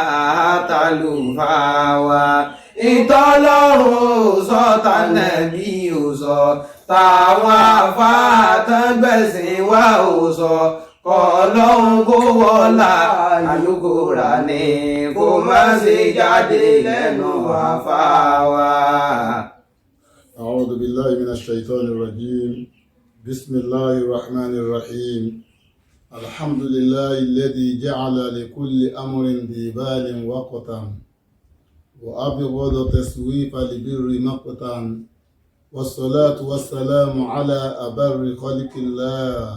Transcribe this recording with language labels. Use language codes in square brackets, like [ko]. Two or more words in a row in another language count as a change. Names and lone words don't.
[yo] tàlùfáwà ìtọ́lọ́run sọ tànàbí ò sọ táwọn àfáàtàn gbẹ̀sìn wá ò sọ kọ́ ọlọ́run kó wọlá Al-Kùránì kó má ṣe jáde lẹ́nu àfáàwà. [ar] أعوذ بالله من الشيطان الرجيم بسم الله الرحمن الرحيم الحمد لله الذي جعل لكل أمر ذي بال وقتا وأبغض تسويف البر مقتا والصلاة والسلام على أبر خلق الله